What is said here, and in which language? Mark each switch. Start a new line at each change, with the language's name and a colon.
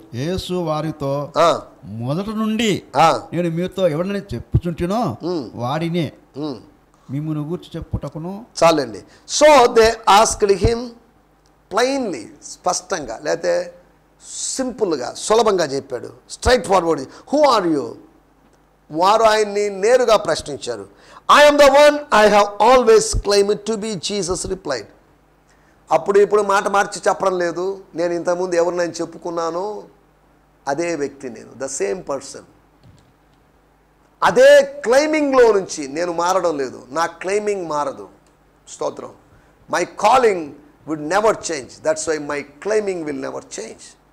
Telugu: యేసు వారితో, మొదట నుండి నేను మీతో ఎవరిని చెప్పుచుంటినో వాడినే మిమ్మును గూర్చి చెప్పుటకును. చాలండి.
English: so they asked him plainly,
Telugu: స్పష్టంగా, లేకపోతే సింపుల్గా, సులభంగా చెప్పాడు.
English: Straight forward, who are you?
Telugu: వారు ఆయన్ని నేరుగా ప్రశ్నించారు.
English: I am the one I have always claimed to be, Jesus replied.
Telugu: ఇప్పుడు మాట మార్చి చెప్పడం లేదు. నేను ఇంతకుముందు ఎవరినైనా చెప్పుకున్నానో అదే వ్యక్తి నేను,
English: The same person.
Telugu: అదే క్లెయిమింగ్లో నుంచి నేను మారడం లేదు, నా క్లెయిమింగ్ మారదు.
English: స్తోత్రం. My calling would never change, that's why my claiming will never change.